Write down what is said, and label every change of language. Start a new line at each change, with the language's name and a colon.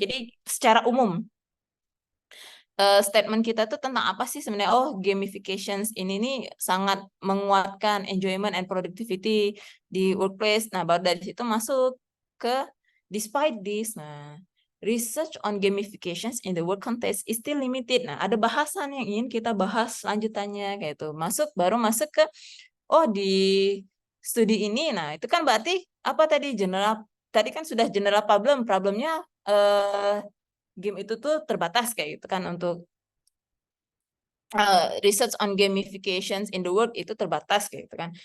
Indonesian: Jadi secara umum statement kita tuh tentang apa sih sebenarnya? Oh, gamifications ini nih sangat menguatkan
English: enjoyment and productivity
Indonesian: di workplace. Nah, baru dari situ masuk ke
English: despite this. Nah, research on gamifications in the work context is still limited.
Indonesian: Nah, ada bahasan yang ingin kita bahas lanjutannya kayak itu. Baru masuk ke di studi ini. Nah, itu kan berarti apa tadi, general, tadi kan sudah general problemnya game itu tuh terbatas kayak gitu kan, untuk
English: research on gamifications in the world
Indonesian: itu terbatas kayak gitu kan.